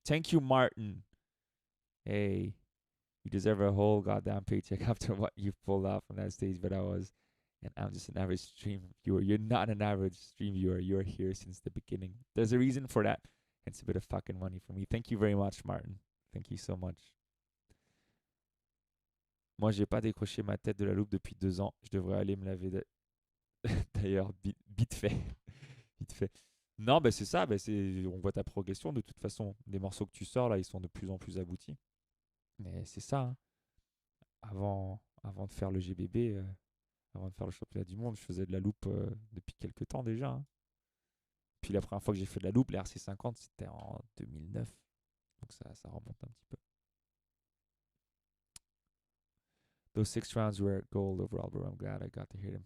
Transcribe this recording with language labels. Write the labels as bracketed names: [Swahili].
[English] Thank you, Martin. Hey, you deserve a whole goddamn paycheck after what you pulled off on that stage, but I'm just an average stream viewer. You're not an average stream viewer. You're here since the beginning. There's a reason for that. It's a bit of fucking money for me. Thank you very much, Martin. Thank you so much. [French] Moi, j'ai pas décroché ma tête de la loupe depuis 2 ans. Je devrais aller me laver d'ailleurs, vite fait. Vite fait. Non, c'est ça. On voit ta progression. De toute façon, les morceaux que tu sors, là, ils sont de plus en plus aboutis. Mais c'est ça. Hein. Avant de faire le GBB, avant de faire le championnat du monde, je faisais de la loupe depuis quelques temps déjà. Hein. Puis la première fois que j'ai fait de la loupe, les RC50, c'était en 2009. Donc ça remonte un petit peu. [English] Those 6 rounds were gold overall, bro. I'm glad I got to hear them.